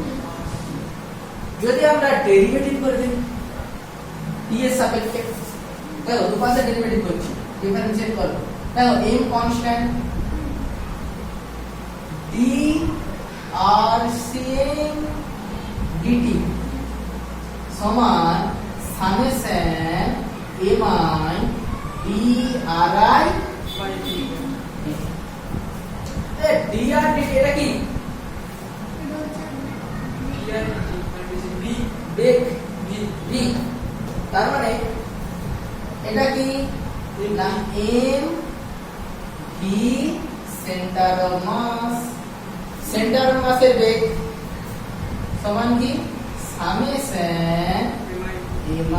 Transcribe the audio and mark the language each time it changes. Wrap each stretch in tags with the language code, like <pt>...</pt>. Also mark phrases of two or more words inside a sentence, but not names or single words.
<bn>যদি আমরা ডেরিভেটিভ করে দিই t এর সাপেক্ষে, দেখো দুপাশে ডেরিভেটিভ করছি, ডিফারেন্সিয়েট করো, দেখো m কনস্ট্যান্ট d rcm dt সমান সামেশন mi d ri dr dt এটা কি? বেগ v। তার মানে এটা কি না m v</bn> <en>center of mass, center of mass's</en> <bn>বেগ সমান কি সামেশন mi।</bn>